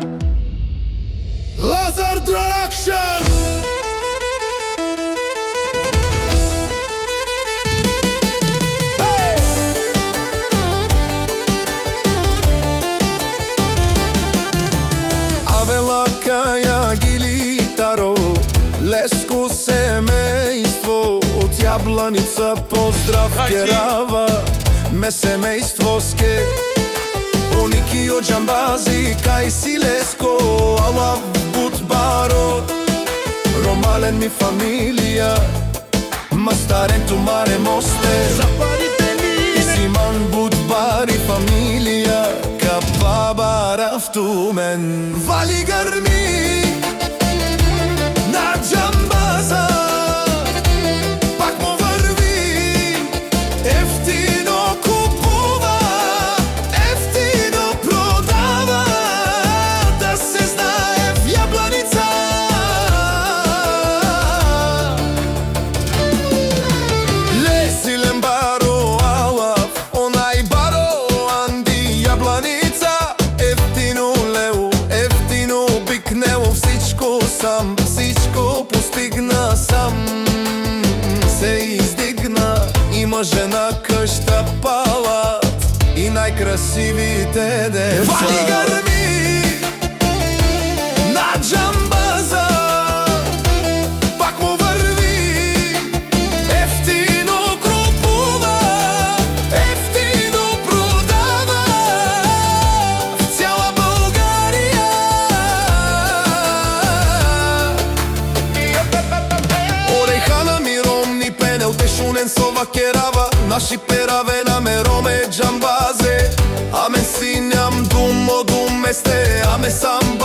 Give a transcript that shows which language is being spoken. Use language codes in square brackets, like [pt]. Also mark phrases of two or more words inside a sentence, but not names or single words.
[rom] Лазар Дракшан! Авела Каја Гилитаро, леско семејство од Јабланица, поздрав керава, ме семејствоске. Ники од Џамбази, кај си леско, алав бутбаро, ромален ми фамилија, мастарен тумаре мосте, и симан бутбари фамилија, капаба рафтумен. [mk] Вали грми на Џамбаза, пак му врви, ефтино купува, ефтино продава, да се знае в Јабланица. [rom] Лесилен баро алав, онај баро анди Јабланица, [bg] ефтино лево, ефтино бикнело, всичко сам, всичко постигна сам. [mk] Се издигна, има жена, къща, палат и најкрасивите деца. [bg] Вали грми на Џамбаза, пак му врви, ефтино купува, ефтино продава, в цяла Българија. [rom] Орехана ми ромни пенел, тешунен со вакерава, наши пераве на мероме Џамбазе, аме си ням думо думесте, аме сам